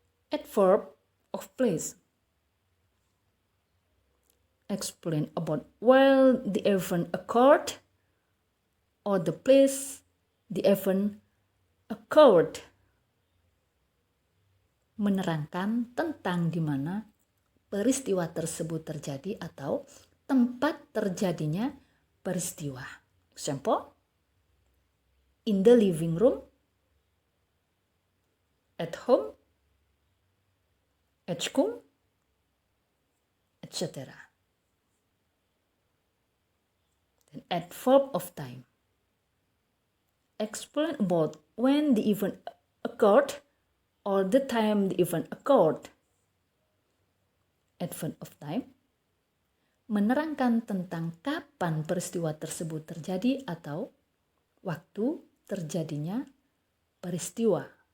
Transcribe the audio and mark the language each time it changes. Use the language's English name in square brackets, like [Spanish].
[English] Adverb of place explain about where the event occurred or the place the event occurred. [Indonesian] Menerangkan tentang di mana peristiwa tersebut terjadi atau tempat terjadinya peristiwa. [English] Example, in the living room, at home, at school, etc. Then adverb of time explain about when the event occurred or the time the event occurred. [Indonesian] Adverb of time menerangkan tentang kapan peristiwa tersebut terjadi atau waktu terjadinya peristiwa.